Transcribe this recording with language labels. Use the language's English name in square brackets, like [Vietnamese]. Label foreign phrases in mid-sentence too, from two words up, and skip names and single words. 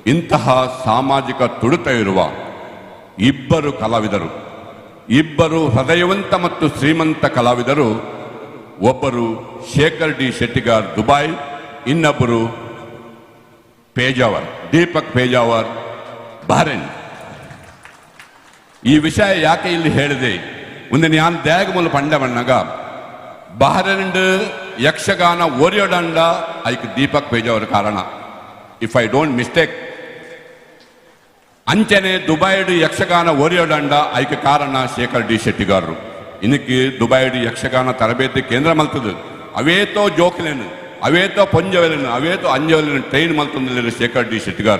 [Kannada] ಇಂತಹ ಸಾಮಾಜಿಕ ತುಡಿತ ಇರುವ ಇಬ್ಬರು ಕಲಾವಿದರು, ಇಬ್ಬರು ಹೃದಯವಂತ ಮತ್ತು ಶ್ರೀಮಂತ ಕಲಾವಿದರು, ಒಬ್ಬರು ಶೇಖರ್ ಡಿ ಶೆಟ್ಟಿಗಾರ್ ದುಬೈ, ಇನ್ನೊಬ್ಬರು ಪೇಜಾವರ್ ದೀಪಕ್ ಪೇಜಾವರ್ ಬಹರೇನ್. ಈ ವಿಷಯ ಯಾಕೆ ಇಲ್ಲಿ ಹೇಳಿದೆ [Tulu] ಒಂದು ನಾನು ದ್ಯಾಗ ಮೂಲ ಪಂಡ ಬಣ್ಣಗ ಬಹರೇನ್ ಯಕ್ಷಗಾನ ಓರಿಯೋಡಂಡ ಐಕ್ ದೀಪಕ್ ಪೇಜಾವರ್ ಕಾರಣ, [English] If I don't mistake. [Tulu] ಅಂಚನೆ ದುಬೈಡ್ ಯಕ್ಷಗಾನ ಓರಿಯೋಡಂಡ ಐಕ್ ಕಾರಣ ಶೇಖರ್ ಡಿ ಶೆಟ್ಟಿಗಾರರು. ಇನ್ನಕ್ಕೆ ದುಬೈಡ್ ಯಕ್ಷಗಾನ ತರಬೇತಿ ಕೇಂದ್ರ ಮಲ್ತದು ಅವೇತೋ ಜೋಕ್ಲೇನು, ಅವೇತೋ ಪೊಂಜವೆಲಿನ, ಅವೇತೋ ಅಂಜವೆಲಿನ ಟ್ರೈನ್ ಮಲ್ತೊಂದಿಲ್ಲ ಶೇಖರ್ ಡಿ ಶೆಟ್ಟಿಗಾರರು.